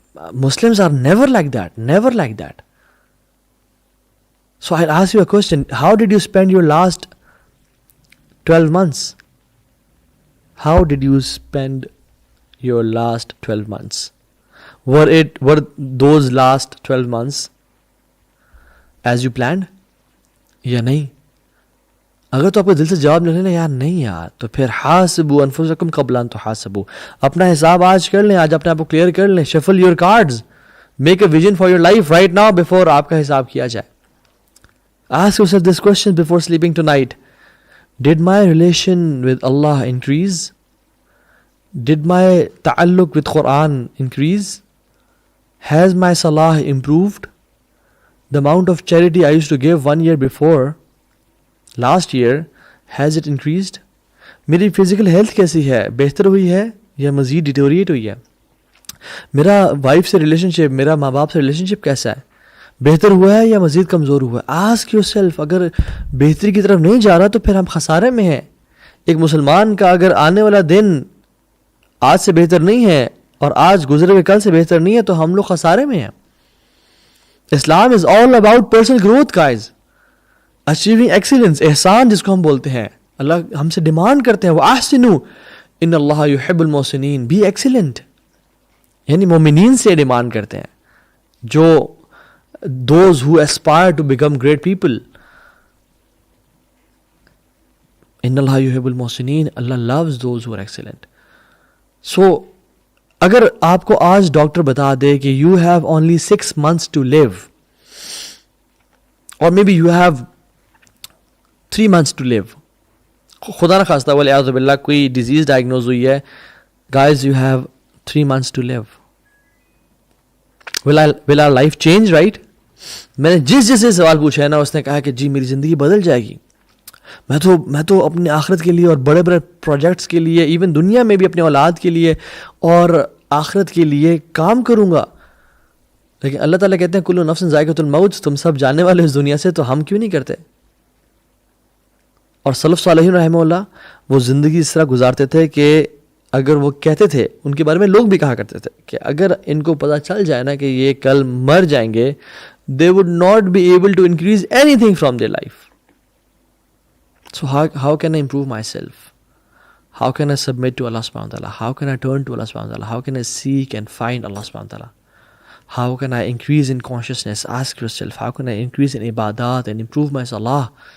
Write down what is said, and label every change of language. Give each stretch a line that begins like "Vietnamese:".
English: Muslims are never like that, never like that. So I'll ask you a question. How did you spend your last 12 months? How did you spend your last 12 months? Were those last 12 months as you planned?
Urdu: یا نہیں؟ اگر تو آپ کو دل سے جواب ملے نا یار نہیں یار، تو پھر
Arabic: حاسبوا انفسکم قبل ان تحاسبوا،
Urdu: اپنا حساب آج کر لیں، آج اپنے آپ کو کلیئر کر لیں.
English: shuffle your cards, make a vision for your life right now before
Urdu: آپ کا حساب کیا جائے.
English: Ask yourself this question before sleeping tonight. Did my relation with Allah increase? Did my ta'alluq with Quran increase? Has my salah improved? The amount of charity I used to give 1 year before, last year, has it increased?
Urdu: میری physical health کیسی ہے؟ بہتر ہوئی ہے یا مزید deteriorate ہوئی ہے؟ میرا وائف سے ریلیشن شپ، میرا ماں باپ سے ریلیشن شپ کیسا ہے؟ بہتر ہوا ہے یا مزید کمزور ہوا ہے؟
English: Ask yourself.
Urdu: اگر بہتری کی طرف نہیں جا رہا تو پھر ہم خسارے میں ہیں. ایک مسلمان کا اگر آنے والا دن آج سے بہتر نہیں ہے اور آج گزرے ہوئے کل سے بہتر نہیں ہے تو ہم لوگ خسارے میں ہیں.
English: Islam is all about personal growth guys, achieving excellence.
Urdu: احسان جس کو ہم بولتے ہیں، اللہ ہم سے ڈیمانڈ کرتے ہیں
Arabic: وَأَحْسِنُوا إِنَّ اللَّهَ يُحِبُّ الْمُحْسِنِينَ،
English: Be excellent.
Urdu: یعنی مومنین سے ڈیمانڈ کرتے ہیں، جو
English: those who aspire to become great people.
Arabic: إِنَّ اللَّهَ يُحِبُّ الْمُحْسِنِينَ،
English: Allah loves those who are excellent. So
Urdu: اگر آپ کو آج ڈاکٹر بتا دے کہ
English: you have only 6 months to live, اور maybe you have 3 months to live,
Urdu: خدا نہ خواستہ والعیاذ باللہ کوئی ڈیزیز ڈائگنوز ہوئی ہے،
English: Guys you have 3 months to live. will our life change, right?
Urdu: میں نے جس سے سوال پوچھا ہے نا، اس نے کہا کہ جی میری زندگی بدل جائے گی. میں تو اپنے آخرت کے لیے اور بڑے بڑے پروجیکٹس کے لیے، ایون دنیا میں بھی اپنے اولاد کے لیے اور آخرت کے لیے کام کروں گا. لیکن اللہ تعالیٰ کہتے ہیں
Arabic: کل نفس ذائقۃ الموت،
Urdu: تم سب جانے والے اس دنیا سے، تو ہم کیوں نہیں کرتے؟ اور سلف صالحین رحمہ اللہ وہ زندگی اس طرح گزارتے تھے کہ اگر وہ کہتے تھے، ان کے بارے میں لوگ بھی کہا کرتے تھے کہ اگر ان کو پتہ چل جائے نا کہ یہ کل مر جائیں گے،
English: they would not be able to increase anything from their life. So how can I improve myself? How can I submit to Allah subhanahu wa ta'ala? How can I turn to Allah subhanahu wa ta'ala? How can I seek and find Allah subhanahu wa ta'ala? How can I increase in consciousness? Ask yourself, how can I increase in ibadat and improve my salah?